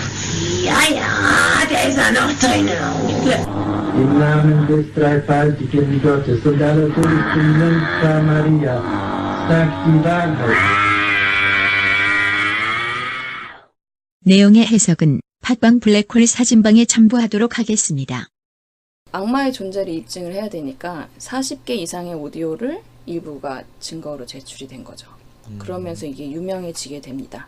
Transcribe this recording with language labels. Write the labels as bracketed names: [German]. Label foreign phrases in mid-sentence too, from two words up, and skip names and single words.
[German] Ja, ja, der ist auch noch drin. Im Namen des dreifaltigen Gottes und aller Toten Jungfrau Maria, sagt die Wahrheit. [Korean] 내용의 해석은 팟빵 블랙홀 사진방에 첨부하도록 하겠습니다. 악마의 존재를 입증을 해야 되니까 40개 이상의 오디오를 일부가 증거로 제출이 된 거죠. 그러면서 이게 유명해지게 됩니다.